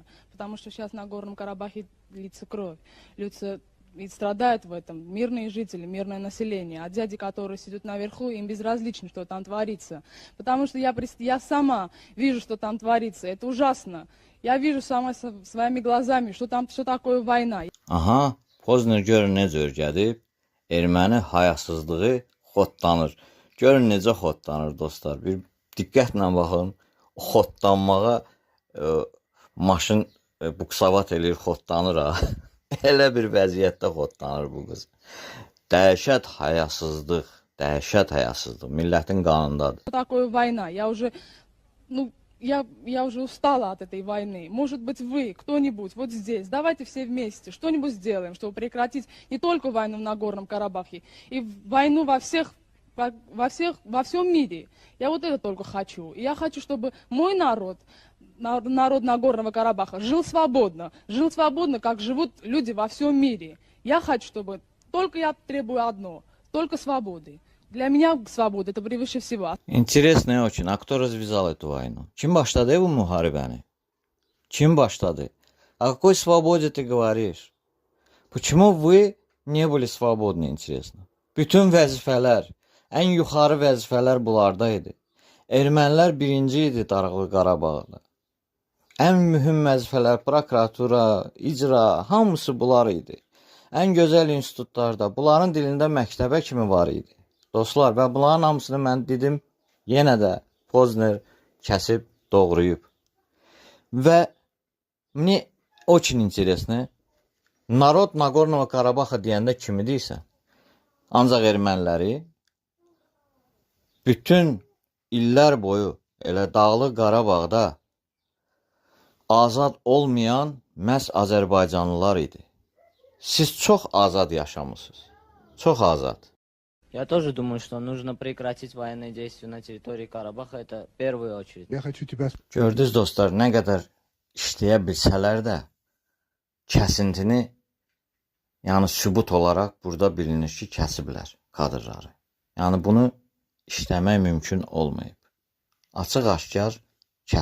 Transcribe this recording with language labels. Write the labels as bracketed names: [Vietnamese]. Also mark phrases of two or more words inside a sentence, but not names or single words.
[Russian] Потому что сейчас на Горном Карабахе льется кровь, льются и страдают в этом мирные жители, мирное население. А дяди, которые сидят наверху, им безразлично, что там творится. Потому что я сама вижу, что там творится. Это ужасно. Я вижу сама своими глазами, что такое война. [Azerbaijani] Aha, Pozner görün necə örgədib, erməni hayasızlığı xodlanır. Görün necə xodlanır dostlar. Bir diqqətlə baxın, o xodlanmağa maşın buksavat eləyir, xodlanır ha. Elə bir vəziyyətdə xodlanır bu qız. Dəhşət hayasızlıq, dəhşət hayasızlıq millətin qanındadır. [Russian] Что такое война? Я уже устала от этой войны. Может быть, вы, кто-нибудь, вот здесь, давайте все вместе что-нибудь сделаем, чтобы прекратить не только войну в Нагорном Карабахе, и войну во всем мире. Я вот это только хочу. И я хочу, чтобы мой народ, народ Нагорного Карабаха, жил свободно, как живут люди во всем мире. Я хочу, чтобы только я требую одно, только свободы. Для меня свобода это превыше всего. Интересно очень, а кто развязал эту войну? [Azerbaijani] Kim başladı bu müharibəni? Kim başladı? [Russian] О какой свободе ты говоришь? Почему вы не были свободны, интересно? [Azerbaijani] Bütün vəzifələr, ən yuxarı vəzifələr bunlarda idi. Ermənilər birinci idi Dağlıq Qarabağda. Ən mühüm vəzifələr prokuratura, icra, hamısı bunlar idi. Ən gözəl institutlarda, bunların dilində məktəbə kimi var idi. Dostlar, və bunların hamısını mən dedim, yenə də Pozner kəsib, doğrayıb. [Russian] Və мне очень интересно, народ Нагорно Карабаха [Azerbaijani] deyəndə kimi deyirsən, ancaq erməniləri bütün illər boyu elə Dağlıq Qarabağda azad olmayan məhz Azərbaycanlılar idi. Siz çox azad yaşamısınız, çox azad. [Russian] Я тоже думаю, что нужно прекратить военные действия на территории Карабаха, это в первую очередь. Я хочу тебя [Azerbaijani] Gördünüz dostlar, nə qədər işləyə bilsələr də kəsintini, yəni sübut olaraq burada bilinir ki, kəsiblər kadrları. Yəni bunu işləmək mümkün olmayıb. Açıq-aşkar kəsirlər.